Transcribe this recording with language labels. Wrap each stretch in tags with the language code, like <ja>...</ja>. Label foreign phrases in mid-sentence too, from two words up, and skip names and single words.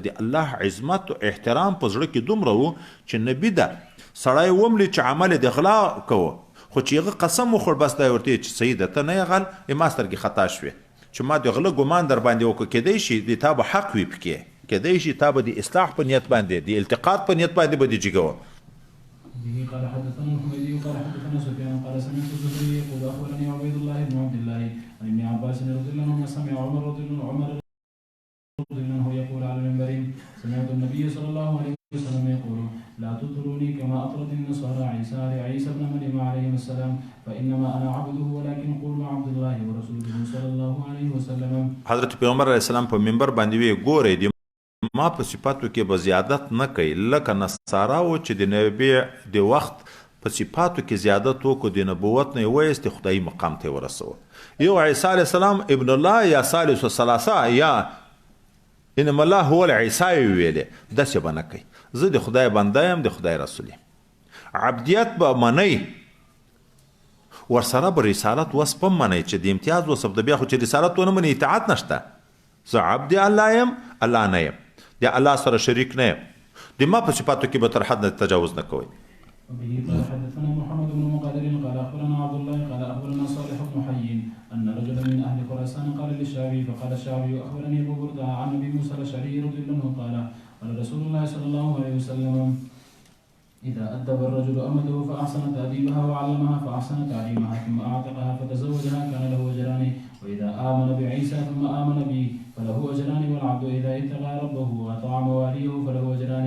<ps>د الله عظمت او احترام په زړه کې دومره و چې نبي ده سړی وملي چې عمل د غلا کوو خو چې هغه قسم وخوړ بس دا ورته چې صحیح ده ته نه یې غل ما سترګې خطا شوې چې ما د غله ګمان در باندې وکړو. کیدای شي د تا به حق وي پکې، کیدای شي تا به د اصلاح په نیت باندې د التقاط په نیت باندې به دې جګوه.</ps> <ar>به قال حدثنا الحميدي قال حدثنا سفيان قال سمعت الزهري يقول اخبرني عبيد الله بن عبد الله عن ابن عباس رضي الله عنه سمع عمر رضي الله عنه يقول على المنبر سمعت النبي صلى الله عليه وسلم يقول لا تطروني كما اطرت النصارى عيسى ابن مريم عليه السلام فانما انا عبده ولكن قولوا عبد الله ورسوله صلى الله عليه وسلم.</ar> <ps>حضرت پیغمبر</ps> <ar>علیه السلام</ar> <ps>په منبر باندې وی ګورئ ما په صفاتو کې به زیادت نه کوي لکه نصارا و چې د نبي د وخت په صفاتو کې زیادت وکړو د نبوت نه یې وایست خدایي مقام ته یې ورسوه. یو عیسی</ps> <ar>علیه السلام ابن الله</ar> <ps>یا</ps> <ar>ثالث الثلاثه</ar> <ps>یا</ps> <ar>انما الله هو العیسی</ar> <ps>ویلې داسې به نه کوي. زه د خدای بنده یم د خدای رسول یم. عبدیت به منئ ورسره به رسالت وصف هم منئ چې د امتیاز وصف د بیا خو چې رسالت ونه منئ اطاعت نشته. زه عبد الله یم الله نه یم د الله سره شریک نه یم. د ما په صفاتو کې به تر حد نه تجاوز نه کوئ.</ps> <ar>وبه قال حدثنا محمد بن مقدر قال اخبرنا عبد الله قال اخبرنا صالح بن حي ان رجلا من اهل خراسان قال للشعبي فقال الشعبي اخبرني ابو برده عن ابي موسى الاشعري رضي الله عنه قال قال رسول الله صلى الله عليه وسلم اذا ادب الرجل امته فاحسن تاديبها وعلمها فاحسن تعليمها ثم اعتقها فتزوجها كان له اجران واذا امن بعيسى ثم امن به فله اجران والعبد اذا اتقى ربه واطاع مواليه فله اجران.</ar>